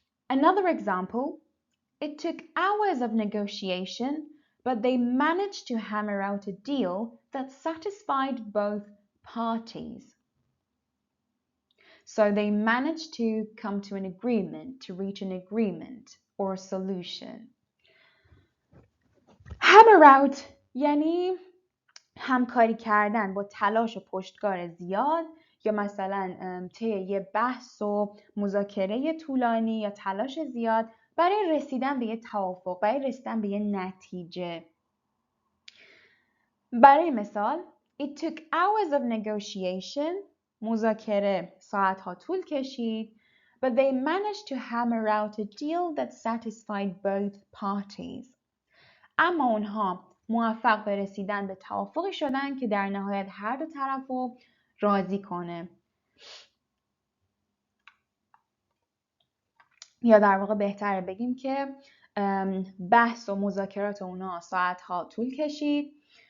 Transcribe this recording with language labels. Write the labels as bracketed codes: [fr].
[en] Another example, it took hours of negotiation, but they managed to hammer out a deal that satisfied both parties. So they managed to come to an agreement, to reach an agreement or a solution. Hammer out [fa] یعنی همکاری کردن با تلاش و پشتکار زیاد یا مثلا طی یه بحث و مذاکره طولانی یا تلاش زیاد برای رسیدن به یه توافق، برای رسیدن به یه نتیجه. برای مثال [en] It took hours of negotiation. [fa] مذاکره ساعتها طول کشید. [en] But they managed to hammer out a deal that satisfied both parties. [fa] اما اونها موفق به رسیدن به توافقی شدن که در نهایت هر دو طرف رو راضی کنه. یا در واقع بهتره بگیم که بحث و مذاکرات اونا ساعتها طول کشید،